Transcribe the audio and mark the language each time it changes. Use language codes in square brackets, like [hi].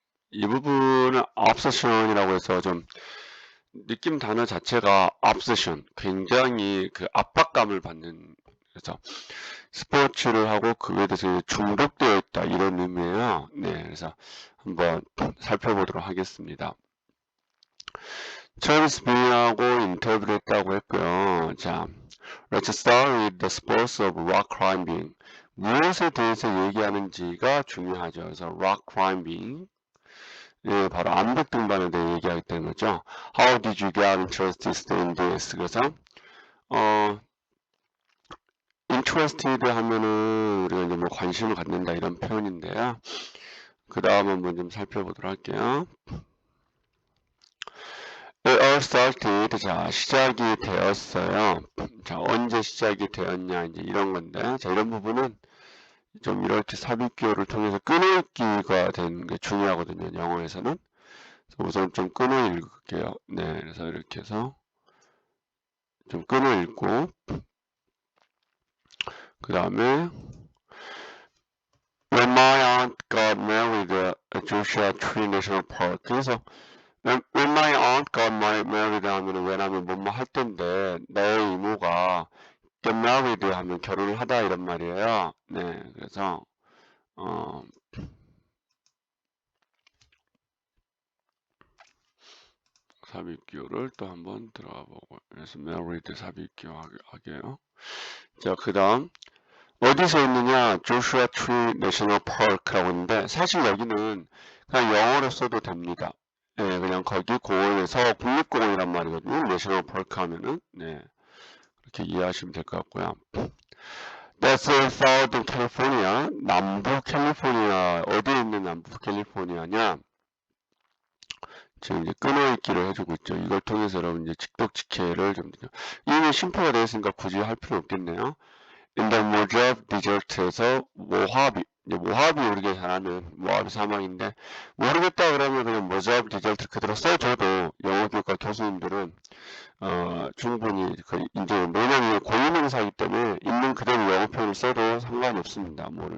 [ko] 이 부분은 obsession이라고 해서 좀 느낌 단어 자체가 obsession, 굉장히 그 압박감을 받는, 그래서 스포츠를 하고 그에 대해서 중독되어 있다 이런 의미예요. 네, 그래서 한번 살펴보도록 하겠습니다. 찰스 빈하고 인터뷰를 했다고 했고요. [en] 자, let's start with the sports of rock climbing. [ko] 무엇에 대해서 얘기하는지가 중요하죠. 그래서 rock climbing. 예, 바로 암벽 등반에 대해 얘기하겠다는 거죠. [en] How did you get interested in this? [ko] 그래서 interested 하면은 우리가 이제 뭐 관심을 갖는다 이런 표현인데요. 그 다음 한번 좀 살펴보도록 할게요. [en] It all started. [ko] 자, 시작이 되었어요. 자, 언제 시작이 되었냐 이제 이런 건데, 자, 이런 부분은 좀 이렇게 삽입기호를 통해서 끊어읽기가 되는 게 중요하거든요. 영어에서는. 우선 좀 끊어 읽을게요. 네, 그래서 이렇게 해서 좀 끊어 읽고 그 다음에 [en] When my aunt got married at Joshua Tree National Park. [ko] 그래서 [en] when my aunt got married [ko] 하면 when 하면 뭐뭐 할 텐데 너의 이모가 [en] get married [ko] 하면 결혼을 하다 이런 말이에요. 네, 그래서 삽입기호를 또 한번 들어가 보고 그래서 married 삽입기호 하게요. 자, 그 다음 어디서 있느냐? 조슈아 트리 내셔널 파크라고 있는데 사실 여기는 그냥 영어로 써도 됩니다. 네, 그냥 거기 공원에서 국립공원이란 말이거든요. 내셔널 파크 하면은 네, 그렇게 이해하시면 될 것 같고요. [en] That's in Southern California. [ko] 남부 캘리포니아 어디에 있는 남부 캘리포니아냐? 지금 이제 끊어읽기를 해주고 있죠. 이걸 통해서 여러분 이제 직독직해를 좀 이미 심표가 되어 있으니까 굳이 할 필요 없겠네요. [en] In the Mojave Desert [ko] 에서 모하비 우리가 잘 아는 모하비 사막인데 모르겠다 그러면 그냥 모자브 디저트 그대로 써줘도 영어 교과 교수님들은 충분히 이제 왜냐면 고유명사이기 때문에 있는 그대로 영어 표현을 써도 상관이 없습니다.